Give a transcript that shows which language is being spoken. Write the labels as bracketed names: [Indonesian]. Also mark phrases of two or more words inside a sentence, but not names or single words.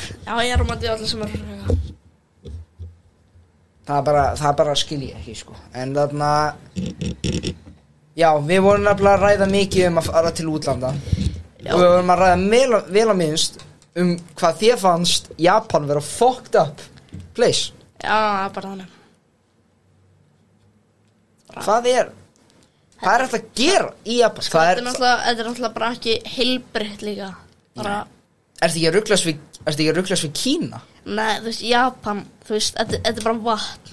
[Icelandic] Já, ég á móti öllu sem fyrir krakka. Það bara skil ég ekki, sko. En þarna, já, við vorum nefnilega að ræða mikið að fara til útlanda. Já. Og við vorum að ræða vel að minnst hvað þér fannst Japan vera [English] fucked up place. [Icelandic] Já, bara þannig. Hvað er þetta að gera í Japan? Þetta er náttúrulega bara ekki heilbrigt líka. Bara... Ertu ekki að ruglast við Kína? Nei, þú veist, Japan, þú veist, þetta er bara vatn.